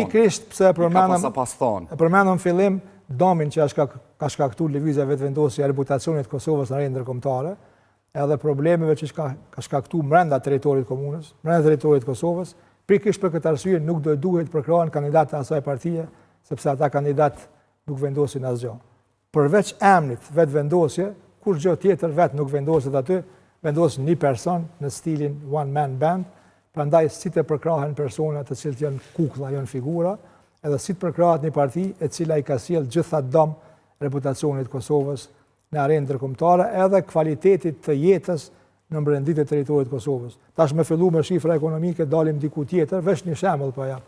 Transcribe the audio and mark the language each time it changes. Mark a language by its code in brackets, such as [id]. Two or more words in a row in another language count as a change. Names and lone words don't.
[sq] Pikërisht pse përmendëm fillim domin që ka shkaktuar lëvizja vetëvendosje e reputacionit të Kosovës në arena ndërkombëtare, edhe problemeve që ka shkaktuar brenda territorit të komunës, brenda territorit të Kosovës. Pikërisht për këtë arsye nuk duhet përkrahen kandidatë të asaj partie, sepse ata kandidat nuk vendosin asgjë. Përveç emrit vetëvendosje, kur gjë tjetër vetë nuk vendoset aty, vendos një person në stilin [en] one man band, [sq] prandaj si të përkrahen persona të cilët janë kuklla, janë figura, edhe si të përkrahet një parti e cila i ka sjell gjitha dëm reputacionit të Kosovës në arenë ndërkombëtare, edhe kvalitetit të jetës në brendit e teritorit të Kosovës. Tash me fillu me shifra ekonomike, dalim diku tjetër, veç një shembull po jap.